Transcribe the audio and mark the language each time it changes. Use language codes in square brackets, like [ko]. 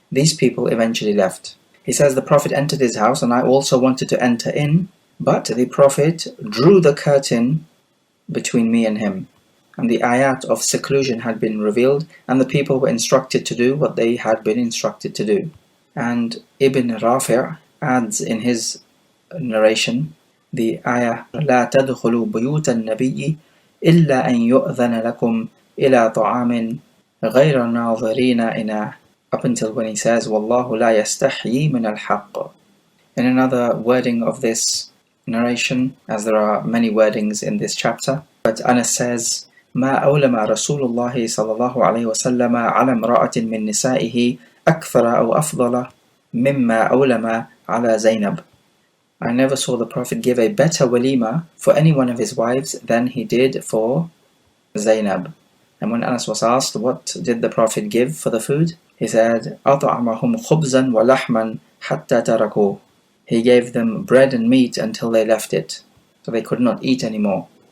[en] These people eventually left. He says, the Prophet entered his house and I also wanted to enter in, but the Prophet drew the curtain between me and him, and the ayat of seclusion had been revealed, and the people were instructed to do what they had been instructed to do. And Ibn Rafi' adds in his narration the ayah [ar] لا تدخلوا بيوت النبي إلا أن يؤذن لكم إلى طعام غير ناظرين إناه, [en] up until when he says [ar] والله لا يستحيي من الحق. [en] In another wording of this narration, as there are many wordings in this chapter, but Anas says [ar] ما أولم رسول الله صلى الله عليه وسلم على امرأة من نسائه أكثر أو أفضل مما أولم على زينب. [en] I never saw the Prophet give a better walima for any one of his wives than he did for Zainab. And when Anas was asked what did the Prophet give for the food, he said [ar] أطعمهم خبزا ولحما حتى تركوه. [en] He gave them bread and meat until they left it, so they could not eat anymore.